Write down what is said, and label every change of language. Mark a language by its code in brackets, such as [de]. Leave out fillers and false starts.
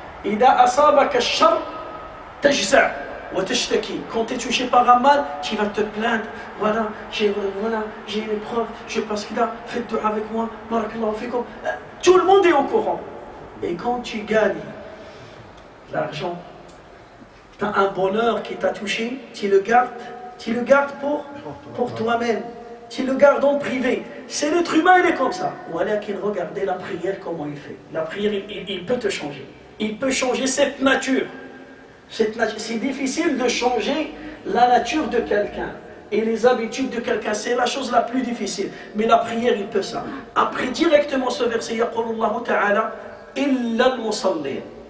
[ar] إذا أصابك الشر تجزع وتشتكي. [fr] Quand tu es touché par un mal, tu vas te plaindre. Voilà, j'ai une épreuve, je passe là, faites dua avec moi. [ar] Barakallahu fikum. [fr] Tout le monde est au courant. Et quand tu gagnes l'argent, tu as un bonheur qui t'a touché, tu le gardes pour toi-même. Tu le gardes en privé. C'est l'être humain, il est comme ça. Voilà qu'il regardait la prière, comment il fait. La prière, il peut te changer. Il peut changer cette nature. C'est difficile de changer la nature de quelqu'un et les habitudes de quelqu'un. C'est la chose la plus difficile. Mais la prière, il peut ça. Après, directement ce verset, [ar] يقول الله تعالى إلا المصلين.